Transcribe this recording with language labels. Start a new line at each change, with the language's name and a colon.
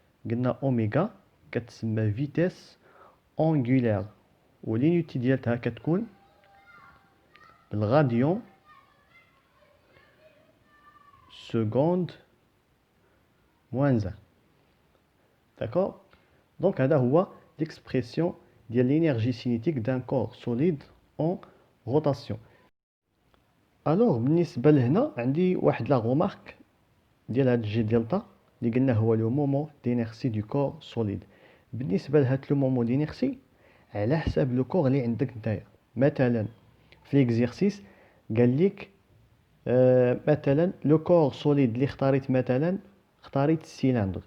Arabic: قلنا اوميغا كتسمى فيتيس اونغولير، ولينيتي ديالتها كتكون بالغاديون سكوند موان 1. داكور.
French: دونك
Arabic: هذا هو
French: l'expression ديال l'énergie cinétique d'un corps solide en rotation.
Arabic: الوغ بالنسبه لهنا عندي واحد لا غومارك ديال هاد الجي دلتا اللي قلنا هو لو مومون دينيرسي دو كور سوليد. بالنسبه لهاد لو مومون دينيرسي على حساب لو كور اللي عندك نتايا. مثلا في ليكزيرسيس قال لك مثلا لو كور سوليد اللي اختاريت، مثلا اختاريت السيلندر.